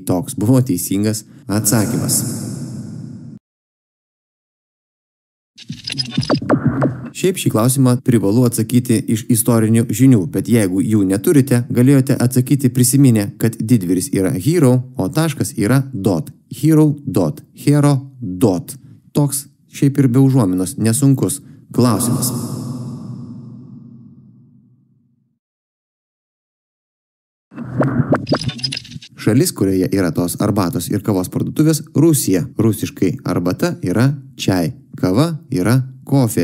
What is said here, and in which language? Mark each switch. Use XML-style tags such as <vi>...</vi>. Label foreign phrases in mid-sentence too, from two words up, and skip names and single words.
<lt>Toks buvo teisingas atsakymas. Šiaip šį klausimą privalu atsakyti iš istorinių žinių, bet jeigu jų neturite, galėjote atsakyti prisiminę, kad didvyris yra hero, o taškas yra dot.</lt> <en>Hero dot, hero dot.</en> <lt>Toks šiaip ir be užuominos nesunkus klausimas. Šalis, kurioje yra tos arbatos ir kavos parduotuvės, Rusija. Rusiškai arbata yra čai, kava yra kofė.</lt>